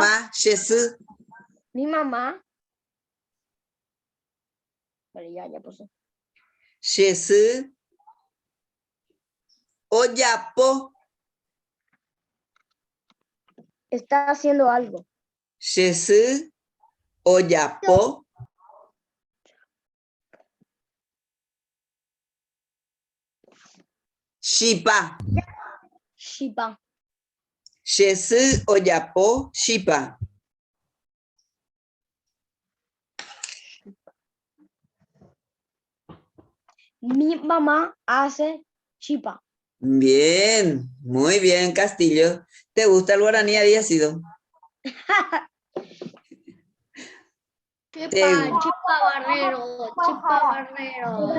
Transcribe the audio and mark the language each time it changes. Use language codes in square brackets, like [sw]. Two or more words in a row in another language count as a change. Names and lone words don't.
[es] mamá. Jesu. Mi mamá. Pero ya puso. [gn] Jesu. Oyapo. [es] Está haciendo algo. [gn] Jesu. Oyapo. [es] Shipa. Shipa. [gn] Jesu. Oyapo. Shipa. [es] Mi mamá hace chipa. Bien. Muy bien, Castillo. ¿Te gusta el guaraní? ¿Había sido? Chipa Barrero.